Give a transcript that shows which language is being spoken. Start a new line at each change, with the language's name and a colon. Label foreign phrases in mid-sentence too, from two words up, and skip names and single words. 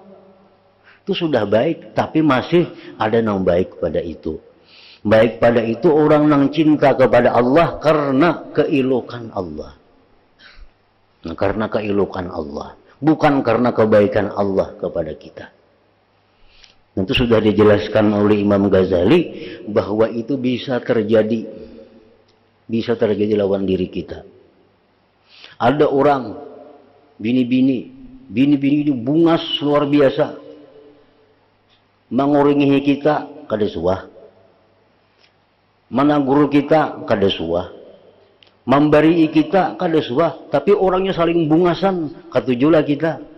Indonesian: Itu sudah baik, tapi masih ada yang baik pada itu. Baik pada itu orang yang cinta kepada Allah karena keelokan Allah. Nah, karena keelokan Allah, bukan karena kebaikan Allah kepada kita. Itu sudah dijelaskan oleh Imam Ghazali bahwa itu bisa terjadi lawan diri kita.
Banjar: Ada orang bini-bini ini bungas luar biasa, menguringi kita kada suah, menagur kita kada suah, memberi kita kada suah, tapi orangnya saling bungasan, katujulah kita.